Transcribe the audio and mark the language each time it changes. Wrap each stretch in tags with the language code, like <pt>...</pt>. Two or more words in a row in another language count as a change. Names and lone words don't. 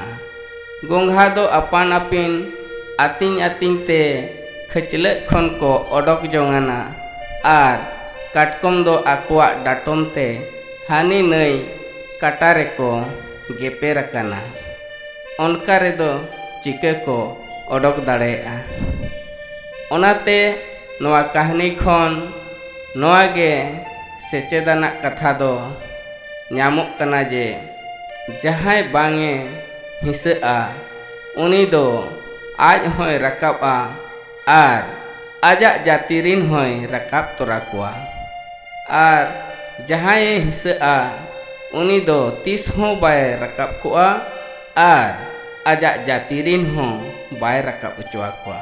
<sat>गोंघा दो अपान अपिन आतिन आतिन ते खचले खन को ओडक जोंगाना और काटकम दो आकोआ डाटम ते हानी नई काटारे को गेपेर काना। उनका रे दो चिके को ओडक दाड़ेया। ओनाते नोआ कहानी खन नोआ गे सेचेदाना कथा दो ᱧᱟᱢᱚᱜ कना जे जहाय बांगे हिसेआ उनी दो आज होय रकाबा और आजा जातिरिन होय रकाब तोरा कोआ और जहाय हिसेआ उनी दो तीस हों बाय रकाब कोआ और आजा जातिरिन हों बाय रकाब उचवा कोआ।</sat>